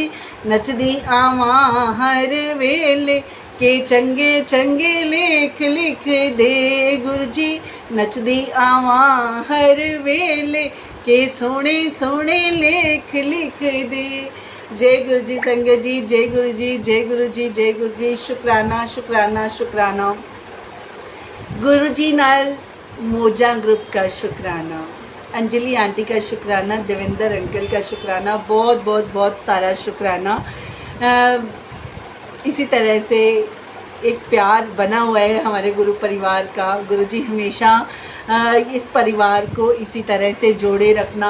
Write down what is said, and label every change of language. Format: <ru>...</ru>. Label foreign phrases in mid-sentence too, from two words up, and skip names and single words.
<pa>ਨੱਚਦੀ ਆਵਾਂ ਹਰ ਵੇਲੇ ਕੇ ਚੰਗੇ ਚੰਗੇ ਲੇਖ ਲਿਖ ਦੇ ਗੁਰੂ ਜੀ। ਨੱਚਦੀ ਆਵਾਂ ਹਰ ਵੇਲੇ ਕੇ ਸੋਹਣੇ ਸੋਹਣੇ ਲੇਖ ਲਿਖ ਦੇ।</pa> <hi>जय गुरु जी संगत जी, जय गुरु जी, जय गुरु जी, जय गुरु जी। शुक्राना शुक्राना शुक्राना गुरु जी नाल मोजा ग्रुप का शुक्राना, अंजलि आंटी का शुक्राना, देवेंद्र अंकल का शुक्राना, बहुत बहुत बहुत सारा शुक्राना। इसी तरह से एक प्यार बना हुआ है हमारे गुरु परिवार का। गुरु जी हमेशा इस परिवार को इसी तरह से जोड़े रखना।</hi>